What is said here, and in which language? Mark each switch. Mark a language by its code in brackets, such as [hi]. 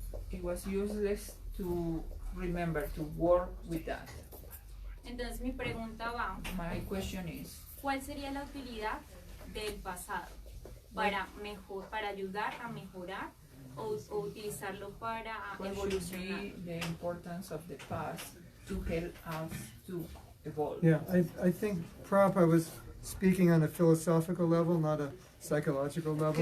[en] It was useless to remember to work with that. [es] Entonces mi pregunta va, [en] My question is, [es] ¿cuál sería la utilidad del pasado para ayudar a mejorar o utilizarlo para [en] what should [es] evolucionar? [en] be the importance of the past to help us to evolve? Yeah, I think Prabhupada was speaking on a philosophical level, not a psychological level.